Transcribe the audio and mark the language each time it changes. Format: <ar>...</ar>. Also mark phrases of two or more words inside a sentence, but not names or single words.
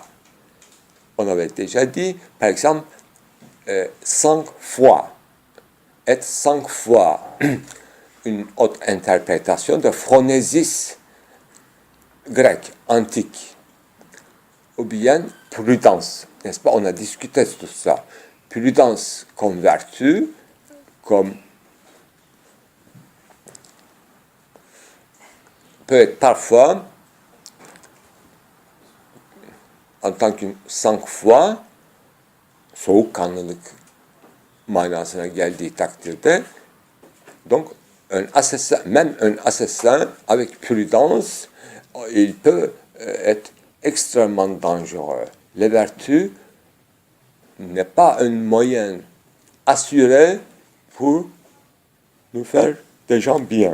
<fr>On avait déjà dit, par exemple, 5 fois, être 5 fois une autre interprétation de phronésis grec, antique, ou bien prudence, n'est-ce pas? On a discuté de tout ça. Prudence comme vertu, comme peut être parfois, en tant que 5 fois,</fr> <tr>soğukkanlılık manasına geldiği takdirde,</tr> <fr>donc un assassin, même un assassin avec prudence, il peut être extrêmement dangereux. La vertu n'est pas un moyen assuré pour nous faire des gens bien.</fr>